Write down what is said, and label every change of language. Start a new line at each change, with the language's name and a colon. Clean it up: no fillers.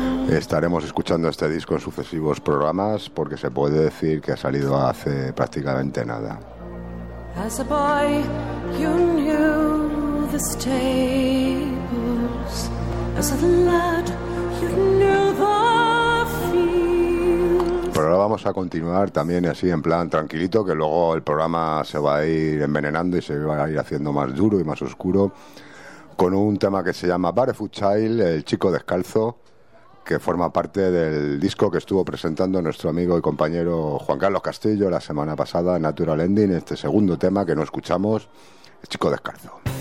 Spanish: Estaremos escuchando este disco en sucesivos programas porque se puede decir que ha salido hace prácticamente nada.
English: As a boy, you knew the stables. As a lad, you knew the fields.
Spanish: Pero ahora vamos a continuar también así en plan tranquilito, que luego el programa se va a ir envenenando y se va a ir haciendo más duro y más oscuro, con un tema que se llama Barefoot Child, el chico descalzo, que forma parte del disco que estuvo presentando nuestro amigo y compañero Juan Carlos Castillo la semana pasada, Natural Ending, este segundo tema que no escuchamos, el chico descalzo.